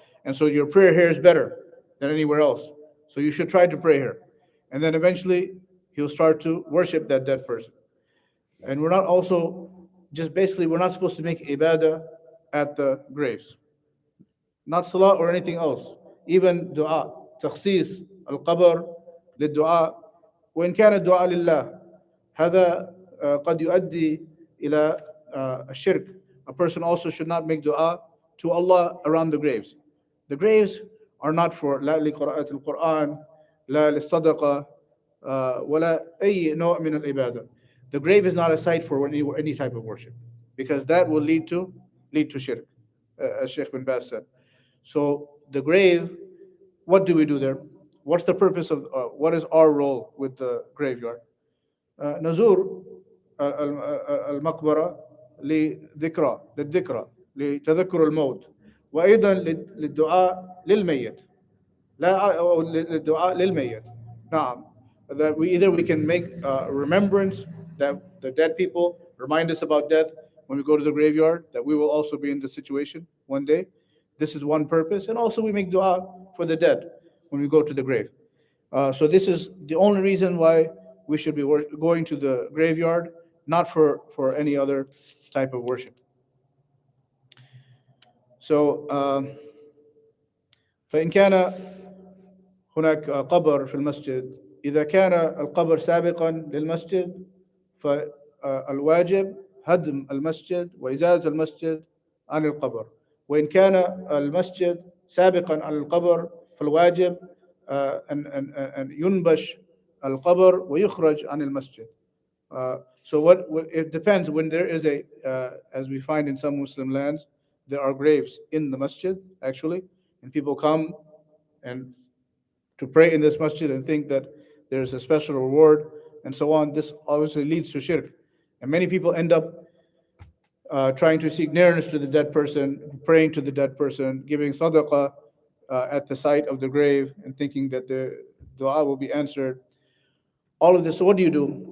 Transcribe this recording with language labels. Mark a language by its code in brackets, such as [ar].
[en] And so your prayer here is better than anywhere else. So you should try to pray here. And then eventually he'll start to worship that dead person. And we're not also, just basically, we're not supposed to make ibadah at the graves. Not salah or anything else. Even dua, [ar] تخصيص القبر للدعاء وإن كان الدعاء لله هذا قد يؤدي إلى الشرك. [en] A person also should not make dua to Allah around the graves. The graves are not for [ar] لا لقراءة القرآن لا للصدقة ولا أي نوع من العبادة. [en] The grave is not a site for any type of worship, because that will lead to shirk, as Sheikh bin Baz said. So the grave, what do we do there? What's the purpose of, what is our role with the graveyard? [ar] نزور المقبرة للذكرى لتذكر الموت وأيضا للدعاء للميت لا للدعاء للميت. نعم. [en] That we can make remembrance that the dead people remind us about death when we go to the graveyard, that we will also be in this situation one day. This is one purpose. And also we make dua for the dead when we go to the grave. So this is the only reason why we should be going to the graveyard, not for any other type of worship. [ar] So فإن كان هناك قبر في المسجد، إذا كان القبر سابقا للمسجد فالواجب هدم المسجد وإزالة المسجد عن القبر. وإن كان المسجد سابقا على القبر فالواجب أن ينبش القبر ويخرج عن المسجد. [en] So it depends. When there is as we find in some Muslim lands, there are graves in the masjid actually, and people come and to pray in this masjid and think that there's a special reward and so on. This obviously leads to shirk, and many people end up trying to seek nearness to the dead person, praying to the dead person, giving sadaqah at the site of the grave, and thinking that the dua will be answered. All of this. So what do you do?